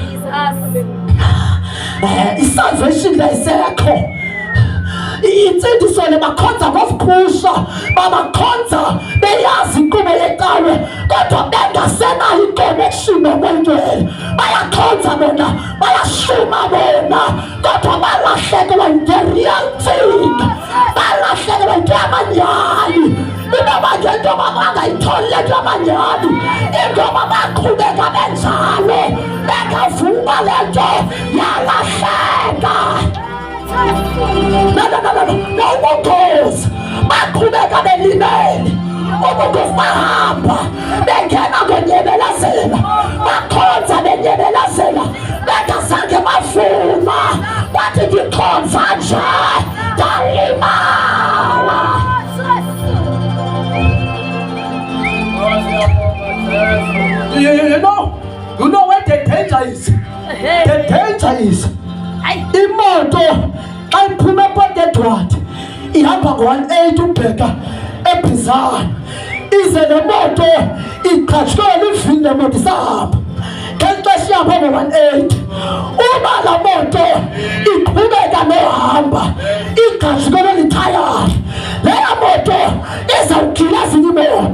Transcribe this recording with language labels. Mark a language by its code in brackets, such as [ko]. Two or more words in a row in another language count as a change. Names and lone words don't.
[xh] I-salvation ayisekho. Insindiso le bakhonza ngosiphusha, babakhonza beyazi inkqubo yecawe kodwa bengasenayo i-connection noMngcwele. Bayakhonza bona, bayashuma bona kodwa balahlekelwa yi- [en] real thing, [xh] balahlekelwa into yamanyani. Ingoba ngento bangayitholi le nto yamanyani, ingoba baqhubeka benjalo bengavuma le nto yalahleka. No, ubungozi baqhubeka belimele, ubungozi bahamba bengena ngonyebelazela, bakhonza benyebelazela bengazange bavuma, bathi ndikhonza nje ndalimala. [en] You know where the danger is? The danger is [xh] imoto xa iphuma ePort Edward ihamba ngo-180 ubheka eBizana, ize nemoto iqhatshkelwe ivili lemoto isahamba ngexesha ihamba ngo-180. [zu] Uma la moto iqhubeka nohamba iqhatshkelwe lithayari, leya moto izawugila ezinye imoto.